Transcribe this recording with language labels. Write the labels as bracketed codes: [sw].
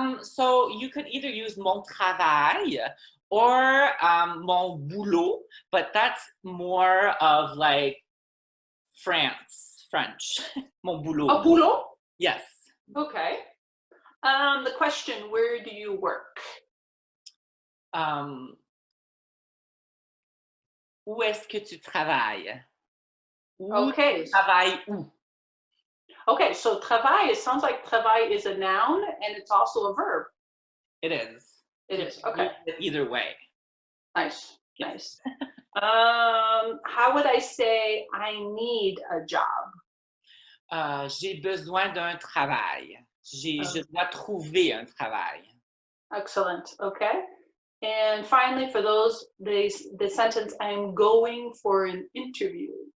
[en] So you could either use [fr] mon travail [en] or [fr] mon boulot, [en] but that's more of like French. [fr] Mon boulot. Oh, boulot? [en] Yes. Okay. The question, where do you work? [fr] Où est-ce que tu travailles? [en] Okay. [fr] Travailles où? [en] Okay, so travail, it sounds like travail is a noun and it's also a verb. It is. It is, okay. Either way. Nice, nice. How would I say I need a job? [fr] J'ai besoin d'un travail. Je dois trouver un travail. [en] Excellent, okay. And finally, for those, the sentence, I'm going for an interview.